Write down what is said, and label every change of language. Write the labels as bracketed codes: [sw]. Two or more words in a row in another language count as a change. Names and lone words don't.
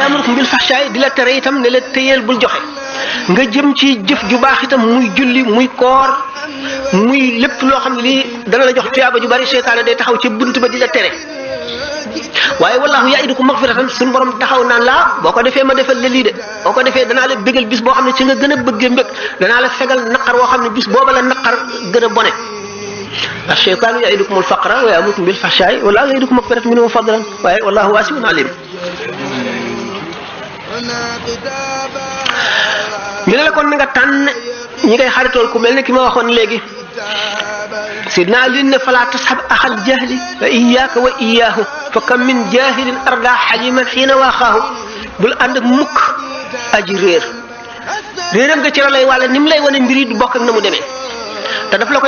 [ar] يأمركم بالفحشاء [wo] di la tere itam ne la téyeel bul joxe nga jëm ci jëf ju baax itam muy julli muy koor muy lépp loo xam ne lii dana la jox tuyaaba ju bari seytaane day taxaw ci bunt ba di la tere waaye [ar] والله يعدكم مغفرة [wo] suñu borom taxaw naan laa boo ko defee ma defal la lii de boo ko defee danaa la bégal bis boo xam ne ci nga gën a bëggee mbég danaa la fegal naqar woo xam ne bis booba la naqar gën a bone [ar] الشيطان يعدكم الفقر ويأمركم بالفحشاء والله يعدكم مغفرة منه وفضلا [wo] waaye [ar] والله واسع عليم [wo] ñu ne la kon na nga tànn ñi ngay xaritool ku mel ne ki ma waxoon léegi sidna Ali ne [ar] فلا تصحب أخا الجهل فإياك وإياه فكم من جاهل أردى حليما حين آخاه [wo] bul ànd ak mukk aji réeram nga ci la lay wàlla ni mu lay wane mbir yi du bokk ak na mu demee te daf la koy